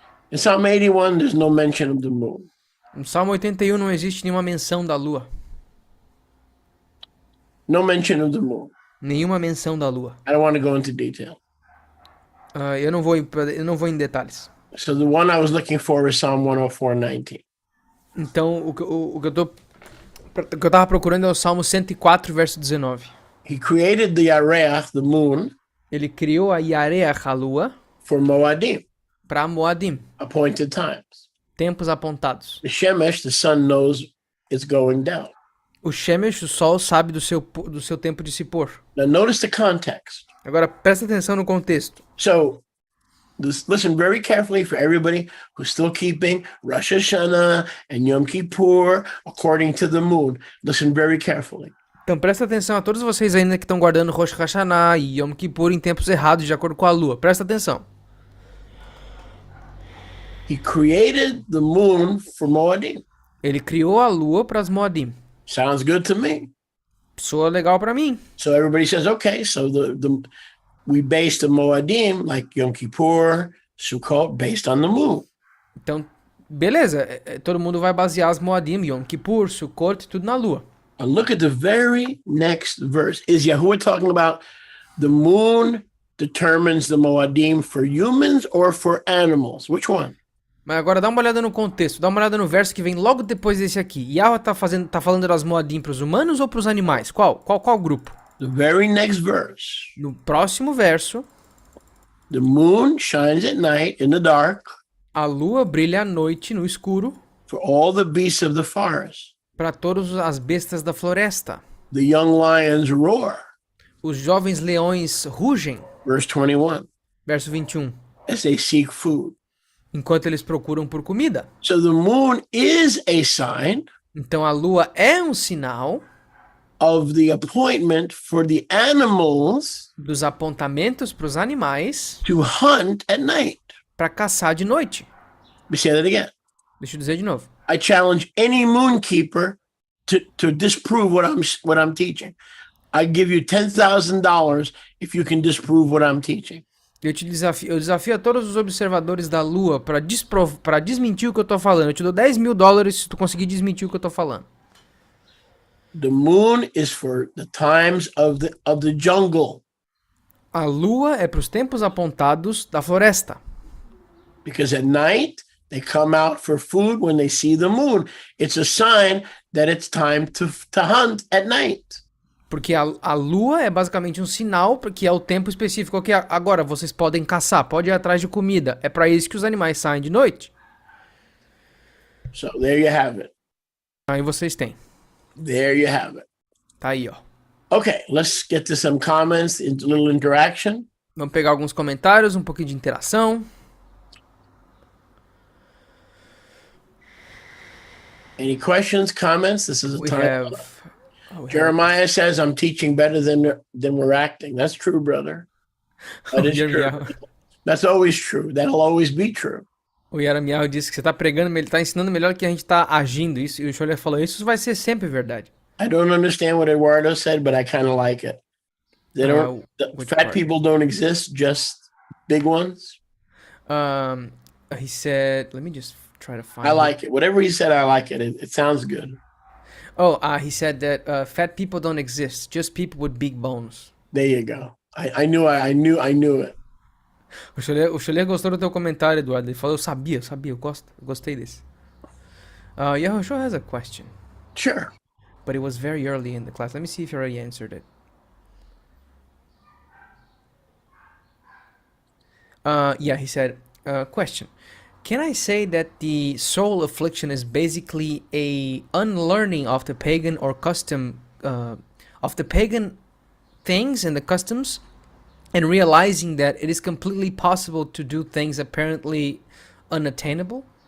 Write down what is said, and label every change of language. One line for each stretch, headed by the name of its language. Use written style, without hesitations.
English: In Psalm 81, there's no mention of the moon.
Portuguese: No Salmo 81 não existe nenhuma menção da lua.
English: No mention of the moon.
Portuguese: Nenhuma menção da lua.
English: I don't want to go into detail.
Portuguese: Eu não vou em detalhes.
English: So the one I was looking for is Psalm 104:19.
Portuguese: Então, o que eu tava procurando é o Salmo 104, verso 19.
English: He created the Yareach, the moon,
Portuguese: Ele criou a Yareach, a lua,
English: for Moadim,
Portuguese: para Moadim,
English: appointed times.
Portuguese: Tempos apontados.
English: The Shemesh, the sun knows it's going down.
Portuguese: O Shemesh, o sol, sabe do seu tempo de se pôr.
English: Now notice the context.
Portuguese: Agora, presta atenção no contexto.
English: So listen very carefully for everybody who's still keeping Rosh Hashanah and Yom Kippur according to the moon. Listen very carefully.
Portuguese: Então, presta atenção a todos vocês ainda que estão guardando Rosh Hashanah e Yom Kippur em tempos errados, de acordo com a lua. Presta atenção.
English: He created the moon for Moadim.
Portuguese: Ele criou a lua para as Moadim.
English: Sounds good to me.
Portuguese: Soa legal para mim.
English: So everybody says, okay, so we based the Moadim, like Yom Kippur, Sukkot, based on the moon.
Portuguese: Então, beleza. Todo mundo vai basear as Moadim, Yom Kippur, Sukkot, tudo na lua.
English: And look at the very next verse. Is Yahuwah talking about the moon determines the Moadim for humans or for animals? Which one?
Portuguese: Mas agora dá uma olhada no contexto, dá uma olhada no verso que vem logo depois desse aqui. Yahweh tá falando das Moadim para os humanos ou para os animais? Qual grupo?
English: The very next verse.
Portuguese: No próximo verso,
English: The moon shines at night in the dark
Portuguese: a lua brilha à noite no escuro
English: for all the beasts of the forest.
Portuguese: para todas as bestas da floresta.
English: The young lions roar.
Portuguese: Os jovens leões rugem,
English: Verse 21.
Portuguese: verso 21,
English: As they seek food.
Portuguese: enquanto eles procuram por comida.
English: So the moon is a sign
Portuguese: Então a lua é um sinal
English: of the appointment for the animals
Portuguese: dos apontamentos para os animais
English: to hunt at night.
Portuguese: para caçar de noite.
English: Let me say that again.
Portuguese: Deixa eu dizer de novo.
English: I challenge any moon keeper to disprove what I'm teaching. I give you $10,000 if you can disprove what I'm teaching.
Portuguese: Eu desafio a todos os observadores da lua para desmentir o que eu tô falando. Eu te dou $10.000 se tu conseguir desmentir o que eu tô falando.
English: The moon is for the times of the jungle.
Portuguese: A lua é para os tempos apontados da floresta.
English: Because at night they come out for food when they see the moon. It's a sign that it's time to hunt at night.
Portuguese: Porque a lua é basicamente um sinal que é o tempo específico que agora vocês podem caçar, pode ir atrás de comida. É para isso que os animais saem de noite.
English: So there you have it.
Portuguese: Aí vocês têm.
English: There you have it.
Portuguese: Tá aí, ó.
English: Okay, let's get to some comments, a little interaction.
Portuguese: Vamos pegar alguns comentários, um pouquinho de interação.
English: Any questions, comments? This is a We time. have Jeremiah says, I'm teaching better than we're acting. That's true, brother. That is true. That's always true. That'll always be true.
Portuguese: O Yaramiel disse que você tá pregando, ele tá ensinando melhor que a gente tá agindo. Isso, e o Scholler falou, isso vai ser sempre verdade.
English: I don't understand what Eduardo said, but I kind of like it. They don't. Fat people don't exist, just big ones. He said, let me just try to find I like it. Whatever he said, I like it. It sounds good. Oh, he said that fat people don't exist, just people with big bones. There you go. I knew it. O Scholler gostou do teu comentário, Eduardo. Ele falou, eu sabia, eu gostei desse. Yahushua has a question. Sure. But it was very early in the class. Let me see if you already answered it. Yeah, he said, question. Can I say that the soul affliction is basically a unlearning of the pagan or custom, of the pagan things and the customs, and realizing that it is completely possible to do things apparently unattainable?